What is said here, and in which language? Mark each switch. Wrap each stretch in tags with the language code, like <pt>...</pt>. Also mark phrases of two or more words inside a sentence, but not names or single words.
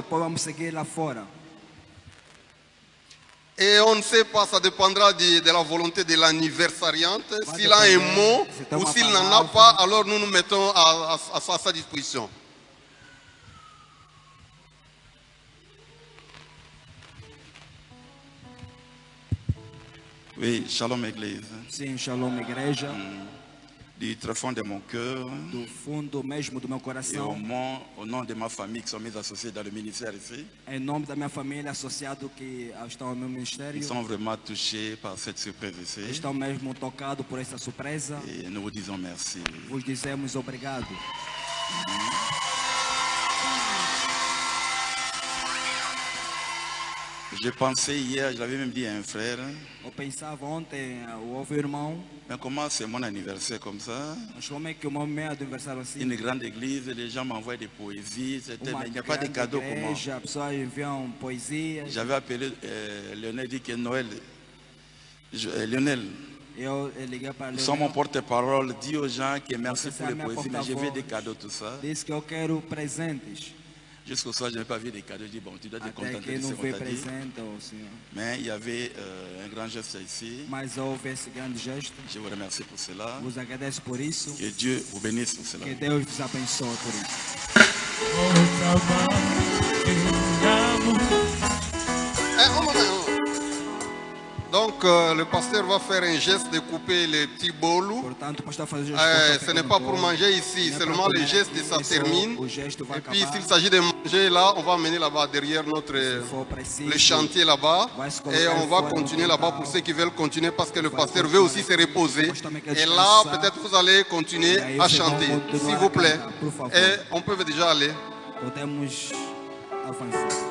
<fr>Et on ne sait pas, ça dépendra de la volonté de l'anniversariante. S'il a un mot ou s'il n'en a pas, alors nous nous mettons à sa disposition. Oui, shalom Église.</fr> <pt>Sim, shalom igreja.</pt> <fr>Du très fond de mon cœur</fr> <pt>Do fundo mesmo do meu</pt> <fr>et</fr> <pt>coração.</pt> <fr>au nom de ma famille qui sont mes associés dans le ministère ici,</fr> <pt>Em nome da minha família, associado que estão ao meu ministério.</pt> <fr>ils sont vraiment touchés par cette surprise ici.</fr> <pt>Estão mesmo tocados por essa surpresa.</pt> <fr>Et nous vous disons merci.</fr> <pt>Vos dizemos obrigado.</pt> <fr>Je pensais hier, je l'avais même dit à un frère,</fr> <pt>Eu pensava ontem, houve um irmão,</pt> <fr>mais comment c'est mon anniversaire comme ça?</fr> <pt>mas como é que o meu meio do aniversário assim?</pt> <fr>Une grande église, les gens m'envoient des poésies, mais il n'y a pas de</fr> <pt>grande</pt> <fr>cadeaux comment?</fr> <pt>igreja, pessoas enviam poesias.</pt> <fr>J'avais appelé Lionel, dit que Noël, Lionel,</fr> <pt>Eu liguei para</pt> <fr>sans mon</fr> <pt>ele,</pt> <fr>porte-parole, dis aux gens que merci</fr> <pt>Você</pt> <fr>pour les</fr> <pt>é minha</pt> <fr>poésies, mais je veux</fr> <pt>porta-voz.</pt> <fr>des cadeaux, tout ça.</fr> <pt>disse que eu quero presentes.</pt> <fr>Jusqu'au soir, je n'ai pas vu des cadeaux. Je dis, bon, tu dois te</fr> <pt>Até</pt> <fr>contenter</fr> <pt>que</pt> <fr>de ce</fr> <pt>não</pt> <fr>qu'on</fr> <pt>veio</pt> <fr>t'a dit.</fr> <pt>presente, oh, Senhor.</pt> <fr>Mais il y avait un grand geste ici.</fr> <pt>Mas houve esse grande gesto.</pt> <fr>Je vous remercie pour cela.</fr> <pt>Vos agradeço por isso.</pt> <fr>Que Dieu vous bénisse pour cela.</fr> <pt>Que Deus vos abençoe por isso.</pt> <fr>Un moment. Donc le pasteur va faire un geste de couper les petits bolos.</fr> <pt>Portanto, o pastor faz o gesto.</pt> <fr>Ce n'est pas pour manger ici,</fr> <pt>Não é</pt> <fr>seulement</fr> <pt>para</pt> <fr>le</fr> <pt>comer.</pt> <fr>geste et ça</fr> <pt>Isso,</pt> <fr>termine.</fr> <pt>O gesto vai</pt> <fr>Et puis</fr> <pt>acabar.</pt> <fr>s'il s'agit de manger là, on va amener là-bas derrière notre</fr> <pt>for preciso,</pt> <fr>le chantier là-bas</fr> <pt>vai se</pt> <fr>et</fr> <pt>colocar</pt> <fr>on va</fr> <pt>fora</pt> <fr>continuer</fr> <pt>no</pt> <fr>là-bas</fr> <pt>quintal.</pt> <fr>pour ceux qui veulent continuer parce que le</fr> <pt>Vai</pt> <fr>pasteur veut aussi se reposer.</fr> <pt>O pastor também quer</pt> <fr>Et là,</fr> <pt>descansar.</pt> <fr>peut-être vous allez continuer</fr> <pt>E aí</pt> <fr>à</fr> <pt>vocês vão</pt> <fr>chanter,</fr> <pt>continuar</pt> <fr>s'il</fr> <pt>a</pt> <fr>vous plaît.</fr> <pt>cantar, por favor.</pt> <fr>Et on peut déjà aller.</fr> <pt>Podemos avançar.</pt>